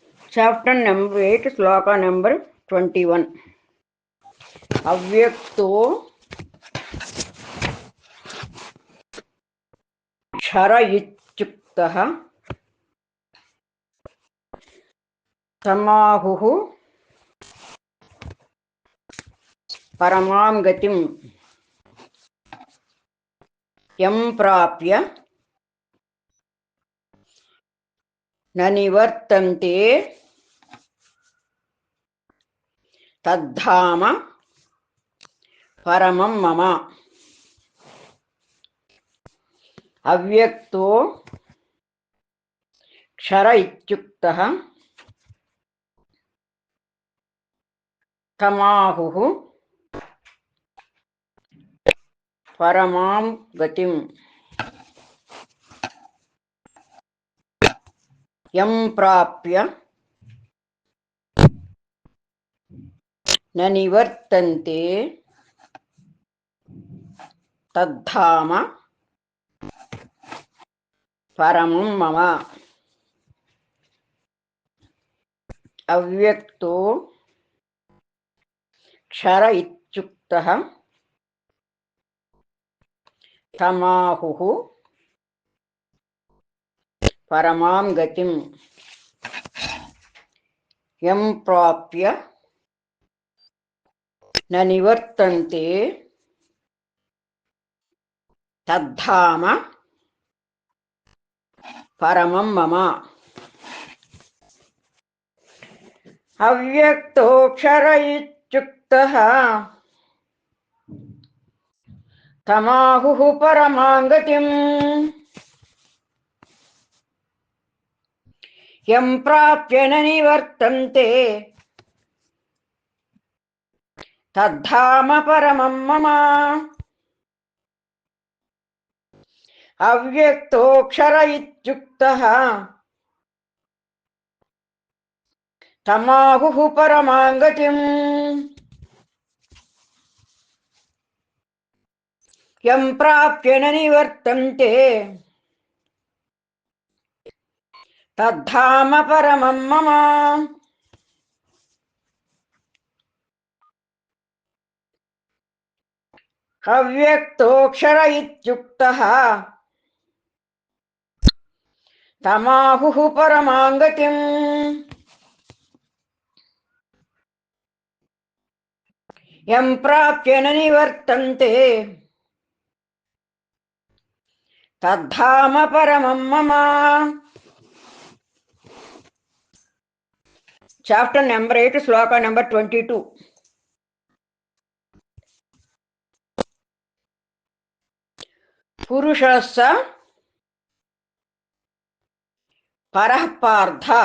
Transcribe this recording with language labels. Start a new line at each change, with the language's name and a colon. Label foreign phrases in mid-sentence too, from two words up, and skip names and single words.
English: chapter number
Sanskrit: 8, శ్లోక నెంబర్ 21. అవ్యక్తో క్షర ఇత్యుక్తః సమాహుః పరమాం గతిం యం ప్రాప్య న నివర్తంతే తద్ధామ పరమం మమ. అవ్యక్తో క్షర ఇత్యుక్తః తమాహుః పరమాం గతిం యం ప్రాప్య న నివర్తంతే తద్ధామ పరమం మమ. అవ్యక్తో క్షర ఇత్యుక్తః తమాహుః పరమాం గతిం యం ప్రాప్య న నివర్తంతే తద్ధామ పరమం మమ. అవ్యక్తో క్షర ఇత్యుక్తః తమాహుః పరమాం గతిం యం ప్రాప్య న నివర్తంతే తద్ధామ పరమం మమ. అవ్యక్తో క్షర ఇత్యుక్తః తమాహుః పరమాం గతిం యం ప్రాప్య న నివర్తంతే తద్ధామ పరమం మమ. అవ్యక్తో క్షర ఇత్యుక్తః తమాహుః పరమాం గతిం యం ప్రాప్య న నివర్తంతే తద్ధామ పరమం మమ.
English: chapter number
Telugu: 8, శ్లోక నెంబర్ 22.
Sanskrit: పురుషస్స పరః పార్థ